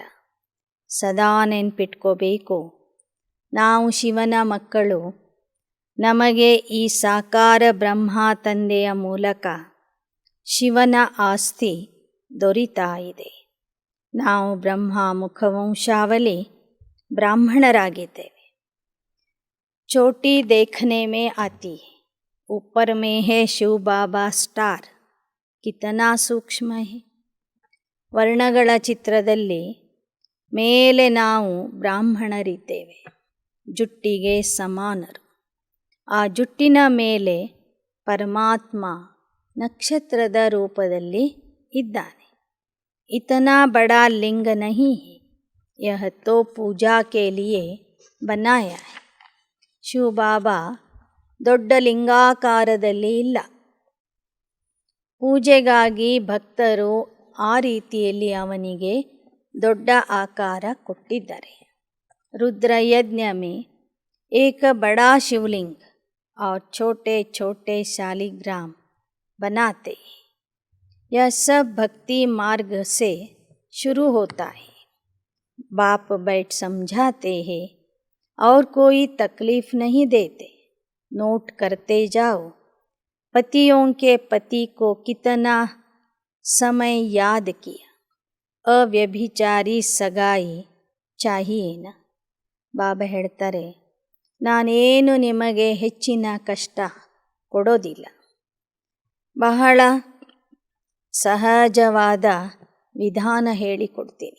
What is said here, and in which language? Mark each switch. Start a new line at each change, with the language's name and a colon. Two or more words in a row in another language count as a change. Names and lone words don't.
Kannada: ಸದಾ ನೆನ್ಪಿಟ್ಕೋಬೇಕು, ನಾವು ಶಿವನ ಮಕ್ಕಳು. ನಮಗೆ ಈ ಸಾಕಾರ ಬ್ರಹ್ಮ ತಂದೆಯ ಮೂಲಕ ಶಿವನ ಆಸ್ತಿ ದೊರೀತಾ ಇದೆ. ನಾವು ಬ್ರಹ್ಮ ಮುಖವಂಶಾವಳಿ ಬ್ರಾಹ್ಮಣರಾಗಿದ್ದೇವೆ.
Hindi: चोटी देखने में आती है, ऊपर में है शिव बाबा स्टार. कितना सूक्ष्म है.
Kannada: ವರ್ಣಗಳ ಚಿತ್ರದಲ್ಲಿ ಮೇಲೆ ನಾವು ಬ್ರಾಹ್ಮಣರಿದ್ದೇವೆ, ಜುಟ್ಟಿಗೆ ಸಮಾನರು. ಆ ಜುಟ್ಟಿನ ಮೇಲೆ ಪರಮಾತ್ಮ ನಕ್ಷತ್ರದ ರೂಪದಲ್ಲಿ ಇದ್ದಾನೆ.
Hindi: इतना बड़ा लिंग नहीं है, यह तो पूजा के लिए बनाया है.
Kannada: ಶಿವ ಬಾಬಾ ದೊಡ್ಡ ಲಿಂಗಾಕಾರದಲ್ಲಿ ಇಲ್ಲ, ಪೂಜೆಗಾಗಿ ಭಕ್ತರು ಆ ರೀತಿಯಲ್ಲಿ ಅವನಿಗೆ ದೊಡ್ಡ ಆಕಾರ ಕೊಟ್ಟಿದ್ದಾರೆ.
Hindi: रुद्रयज्ञ में एक बड़ा शिवलिंग और छोटे छोटे शालिग्राम बनाते हैं. यह सब भक्ति मार्ग से शुरू होता है. बाप बैठ समझाते हैं और कोई तकलीफ नहीं देते. नोट करते जाओ, पतियों के पति को कितना समय याद किया. अव्यभिचारी सगाई चाहिए ना.
Kannada: ಬಾಬಾ ಹೇಳ್ತಾರೆ, ನಾನೇನು ನಿಮಗೆ ಹೆಚ್ಚಿನ ಕಷ್ಟ ಕೊಡೋದಿಲ್ಲ. ಬಹಳ ಸಹಜವಾದ ವಿಧಾನ ಹೇಳಿಕೊಡ್ತೀನಿ.